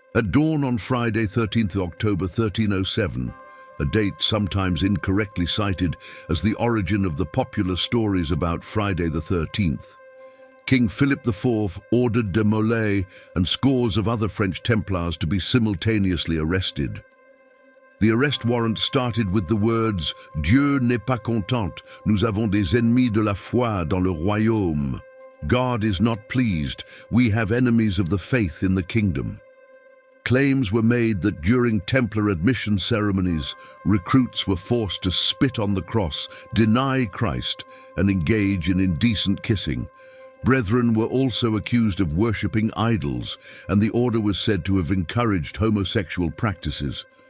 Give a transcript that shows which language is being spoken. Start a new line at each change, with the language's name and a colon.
English: At dawn on Friday, 13th October 1307, a date sometimes incorrectly cited as the origin of the popular stories about Friday the 13th, King Philip IV ordered de Molay and scores of other French Templars to be simultaneously arrested. The arrest warrant started with the words
French: "Dieu n'est pas content, nous avons des ennemis de la foi dans le royaume."
English: God is not pleased, we have enemies of the faith in the kingdom. Claims were made that during Templar admission ceremonies, recruits were forced to spit on the cross, deny Christ, and engage in indecent kissing. Brethren were also accused of worshipping idols, and the order was said to have encouraged homosexual practices.